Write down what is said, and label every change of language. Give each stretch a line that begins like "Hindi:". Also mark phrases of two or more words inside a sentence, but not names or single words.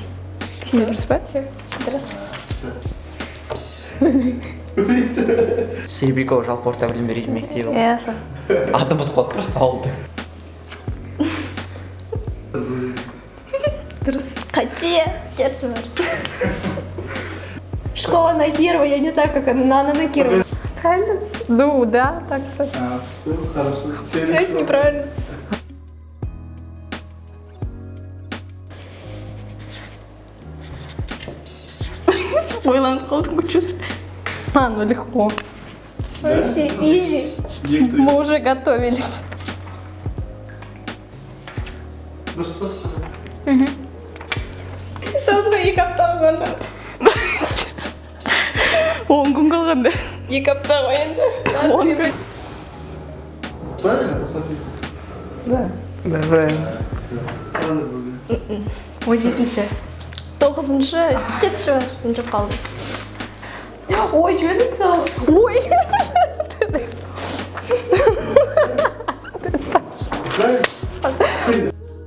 Kazakh: Сен дұрыс па? Дұрыс. Сейбрикова жалпы орта білім беретін мектебі. Яса. Адам
Russian: отход просто
Kazakh: алды. Дұрыс. Қате. Держи бар.
Russian: Школа на первой, я не знаю, как она на Кирова. Правильно? Ну, да, так-то. Все, хорошо. Это неправильно.
Kazakh: Ойланып қалдым чуть.
Russian: Ну легко. Вообще, изи. Мы уже готовились.
Kazakh: Дұрыс па? Сейчас екі апта қалғанда. 10 күн қалғанда. Екі апта ғой енді. 10 күн.
Russian: Правильно, посмотри. Да, правильно.
Kazakh: Қарады бүгін. 17-ші. 9-шы. 7-ші бар. Мен жоқ қалдым. Ой, жөнім сау. Ой.
Russian: Правильно?